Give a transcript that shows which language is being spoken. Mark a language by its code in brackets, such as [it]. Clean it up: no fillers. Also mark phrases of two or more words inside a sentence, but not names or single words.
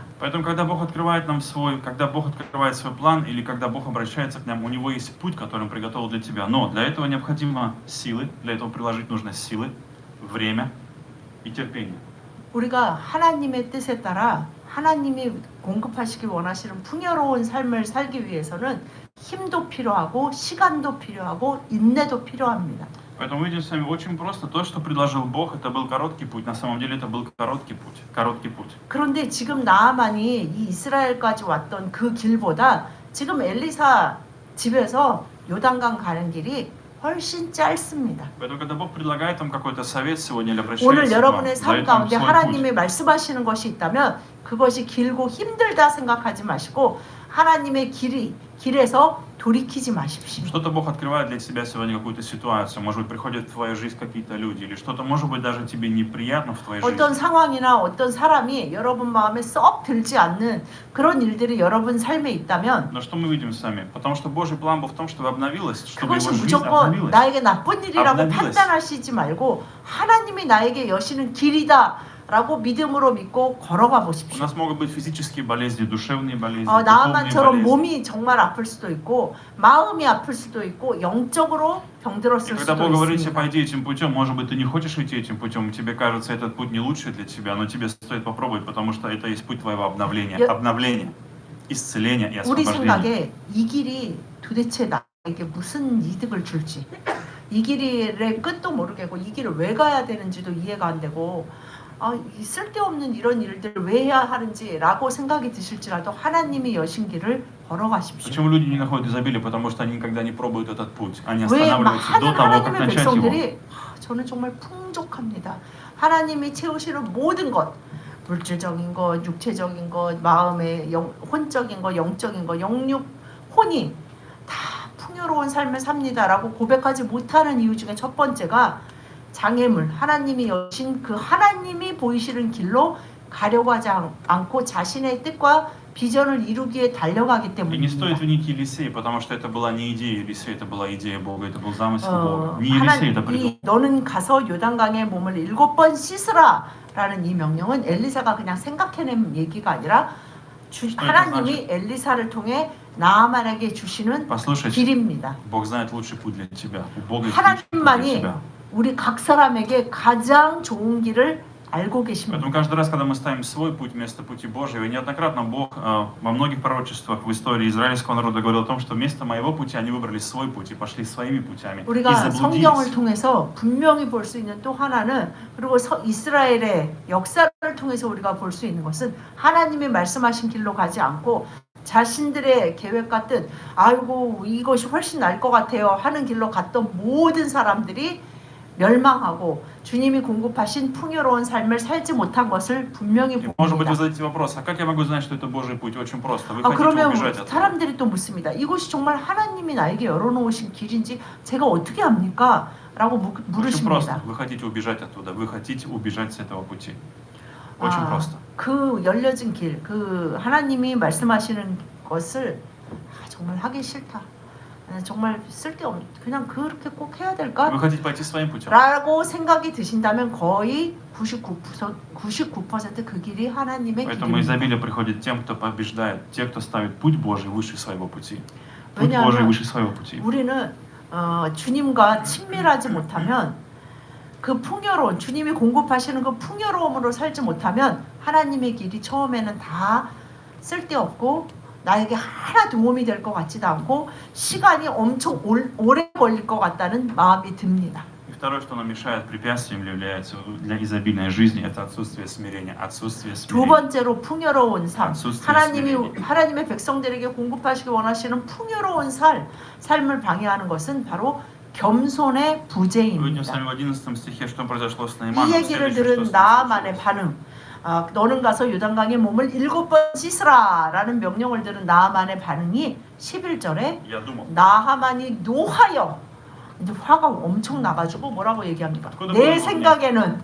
[ru] Поэтому, когда Бог открывает свой план, или когда Бог обращается к нам, у Него есть путь, который Он приготовил для тебя. Но для этого необходимо силы, для этого приложить нужно силы, время и терпение. [ko] 우리가 하나님의 뜻에 따라 하나님이 공급하시기 원하시는 풍요로운 삶을 살기 위해서는 힘도 필요하고 시간도 필요하고 인내도 필요합니다. [ru] Поэтому видим с вами очень просто. То, что предложил Бог, это был короткий путь. На самом деле это был короткий путь. Короткий путь. [ko] 그런데 지금 나아만이 이 이스라엘까지 왔던 그 길보다 지금 엘리사 집에서 요단강 가는 길이 훨씬 짧습니다. [ru] Поэтому, когда Бог предлагает вам какой-то совет сегодня или обращается [ko] 오늘 [ru] к вам, [ko] 여러분의 삶 [ru] дает вам [ko] 가운데 [ru] свой [ko] 하나님이 [ru] путь. [ko] 말씀하시는 것이 있다면 그것이 길고 힘들다 생각하지 마시고 하나님의 길에서 돌이키지 마십시오. [ru] Что-то Бог открывает для тебя сегодня какую-то ситуацию. Может быть, приходят в твою жизнь какие-то люди. Или что-то, может быть, даже тебе неприятно в твоей [ko] 어떤 [ru] жизни. [ko] 상황이나 어떤 사람이 여러분 마음에 썩 들지 않는 그런 일들이 여러분 삶에 있다면 [ru] Но что мы видим с вами? Потому что Божий план был в том, чтобы обновилась, чтобы [ko] 그것이 [ru] его жизнь [ko] 무조건 [ru] обновилась. [ko] 나에게 나쁜 일이라고 [ru] обновилась. [ko] 판단하시지 말고 하나님이 나에게 여시는 길이다 라고 믿음으로 믿고 걸어가 [ru] У [ko] 보십시오. [ru] нас могут быть физические болезни, душевные болезни, духовные [ko] 나만처럼 [ru] болезни. [ko] 몸이 정말 아플 수도 있고 마음이 아플 수도 있고 영적으로 [ru] И [ko] 병들었을 [ru] когда [ko] 수도 [ru] Бог говорит тебе, [ko] 있습니다. [ru] пойди этим путем, может быть, ты не хочешь идти этим путем, тебе кажется, этот путь не лучший для тебя, но тебе стоит попробовать, потому что это есть путь твоего обновления, обновления, исцеления и [ko] 우리 [ru] освобождения. [ko] 생각에 이 길이 도대체 나에게 무슨 이득을 줄지 이 길의 끝도 모르겠고 이 길을 왜 가야 되는지도 이해가 안 되고 이 쓸데없는 이런 일들을 왜 해야 하는지라고 생각이 드실지라도 하나님이 여신 길을 걸어가십시오. [ru] Почему люди не находят изобилие? Потому что они никогда не пробуют этот путь. Они [ko] 왜 [ru] останавливаются до [ko] 많은 [ru] того, как [ko] 하나님의 [ru] начать его. [ko] 백성들이 저는 정말 풍족합니다. 하나님이 채우시는 모든 것 물질적인 것, 육체적인 것, 마음의 혼적인 것, 영적인 것, 영육, 혼이 다 풍요로운 삶을 삽니다라고 고백하지 못하는 이유 중에 첫 번째가 장애물, 하나님이 여신 그 하나님이 보이시는 길로 가려고 하지 않고 자신의 뜻과 비전을 이루기에 달려가기 [ru] И не стоит [ko] 때문입니다. [ru] винить Елисея, потому что это была не идея Елисея, это была идея Бога, это был замысел Бога. Не Елисей это придумал. [ko] 너는 가서 요단강에 몸을 7번 씻으라 라는 이 명령은 엘리사가 그냥 생각해낸 얘기가 아니라 하나님이 엘리사를 통해 나아만에게 주시는 [ru] Послушайте, [ko] 길입니다. [ru] Бог знает лучший путь для тебя. У Бога есть лучший путь для [ko] 하나님만이 [ru] тебя. [ko] 우리 각 사람에게 가장 좋은 길을 알고 계십니다. [ru] Поэтому каждый раз, когда мы ставим свой путь вместо пути Божьего, и неоднократно Бог во многих пророчествах в истории израильского народа говорил о том, что вместо моего пути они выбрали свой путь и пошли своими путями. И [ko] 우리가 성경을 [ru] заблудились. [ko] 통해서 분명히 볼 수 있는 또 하나는 그리고 이스라엘의 역사를 통해서 우리가 볼 수 있는 것은 하나님이 말씀하신 길로 가지 않고 자신들의 계획과 뜻, 아이고 이것이 훨씬 나을 것 같아요 하는 길로 갔던 모든 사람들이 멸망하고 주님이 공급하신 풍요로운 삶을 살지 못한 것을 분명히 [ru] И, может быть, [ko] 봅니다. [ru] вы зададите вопрос, а как я могу знать, что это Божий путь? Очень просто. Вы хотите [ko] 그러면 [ru] убежать от этого. [ko] 사람들이 또 묻습니다. 이것이 정말 하나님이 나에게 열어놓으신 길인지 제가 어떻게 압니까? 라고 [ru] Очень [ko] 물으십니다. [ru] просто. Вы хотите убежать оттуда. Вы хотите убежать с этого пути. Очень просто. [ko] 그 열려진 길, 그 하나님이 말씀하시는 것을 정말 하기 싫다. 정말 쓸데없는 그냥 그렇게 꼭 해야 될까? [ru] Вы хотите пойти своим путем. [ko] 라고 생각이 드신다면 거의 99% 그 길이 하나님의 [ru] Поэтому [ko] 길입니다. [ru] изобилие приходит тем, кто побеждает, те, кто ставит путь Божий выше своего пути. Путь Божий [ko] 왜냐하면 [ru] выше своего пути. [ko] 우리는 주님과 친밀하지 못하면 그 풍요로운 주님이 공급하시는 그 풍요로움으로 살지 못하면 하나님의 길이 처음에는 다 쓸데없고 나에게 하나 도움이 될 것 같지도 않고 시간이 엄청 오래 걸릴 것 같다는 마음이 듭니다. [ru] И второе, что нам мешает препятствием является для изобильной жизни, это отсутствие смирения. Отсутствие [ko] 두 [ru] смирения. [ko] 번째로 풍요로운 삶. [ru] отсутствие смирения. [ko] 하나님의 백성들에게 공급하시기 원하시는 풍요로운 삶을 방해하는 것은 바로 겸손의 [ru] Мы видим с [ko] 부재입니다. [ru] вами в 11 стихе, что произошло с [ko] 이 [ru] Наиманом. [ko] 얘기를 [ru] Следующее, [ko] 들은 [ru] что [ko] 나아만의 [ru] случилось. [ko] 반응. 너는 가서 요단강에 몸을 7번 씻으라 라는 명령을 들은 나아만의 반응이 11절에 [ru] Я думал, [ko] 나하만이 노하여 이제 화가 엄청 나가지고 뭐라고 얘기합니까? 내 생각에는